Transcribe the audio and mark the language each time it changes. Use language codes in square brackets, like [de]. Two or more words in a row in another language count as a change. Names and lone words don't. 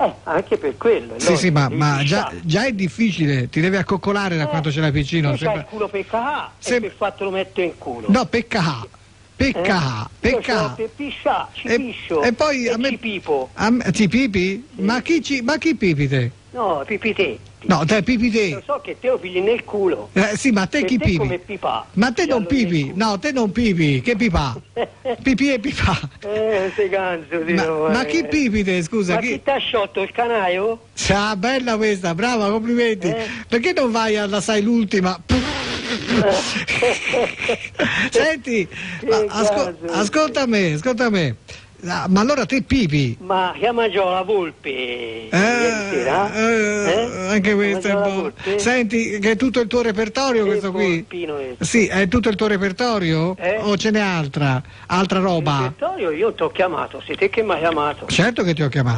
[it] Anche per quello. Sì, ma già è difficile, ti devi accoccolare da quanto ce l'hai piccino. C'hai il culo per cacà e per fatto lo metto in culo. No, per piscià. Per piscià, ci piscio. E poi e ci pipo. Ti pipi? Sì. Ma chi pipi te? No, pipi te. No, te pipi te. Lo so che te lo pigli nel culo. Sì, ma te chi pipi? Come pipà. Ma te non pipi. No, te non pipi. Che pipà? Pipi e pipà. Sei ganzo, ma chi pipi te, scusa? Ma chi t'ha sciolto il canaio? Ah, bella questa, brava, complimenti. Perché non vai alla sai l'ultima? Senti, ascolta me. Ma allora te pipi? Ma che mangiò la volpe ieri sera? Anche questo è un po'. Senti, che è tutto il tuo repertorio questo qui? Sì, è tutto il tuo repertorio? O ce n'è altra roba? Il repertorio io ti ho chiamato, sei te che mi hai chiamato. Certo che ti ho chiamato.